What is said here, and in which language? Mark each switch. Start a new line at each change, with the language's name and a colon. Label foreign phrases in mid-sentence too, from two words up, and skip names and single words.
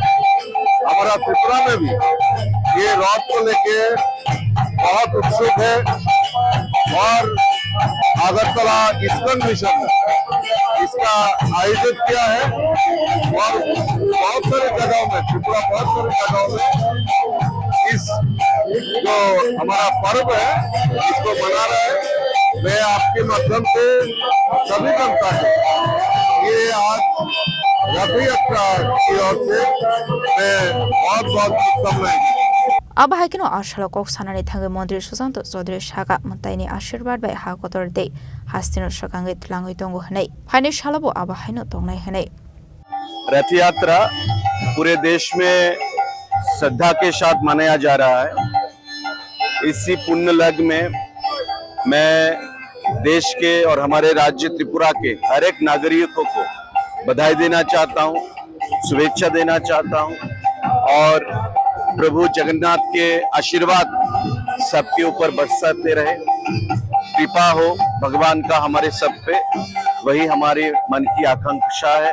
Hindi: हमारा त्रिपुरा में भी ये रथ को लेके बहुत उत्सुक है और अगरतला इस्कॉन मिशन इसका आयोजित किया है और बहुत सारे जगहों में त्रिपुरा बहुत सारे जगहों में इस जो हमारा पर्व है इसको मना रहे हैं। मैं आपके माध्यम से सभी जनता है ये आज रथ यात्रा की ओर से मैं बहुत बहुत शुभकामनाएं
Kok Borok: Aba Haikino Ashala Kok Sanani Thanga Montri Shusanto Chaudhary Shaka Montaini Ashirwad by Hakotor Day Hastino Shakangi Tlangi Tongo Hane Haine Shalabo Aba Haino Tongnai Hane
Hindi: रथ यात्रा पूरे देश में श्रद्धा के साथ मनाया जा रहा है। इसी पुण्य लग्न में मैं देश के और हमारे राज्य त्रिपुरा के हर एक नागरिकों को बधाई देना चाहता हूं, शुभेच्छा देना चाहता हूं और प्रभु जगन्नाथ के आशीर्वाद सबके ऊपर बरसाते रहे, कृपा हो भगवान का हमारे सब पे, वही हमारे मन की आकांक्षा है।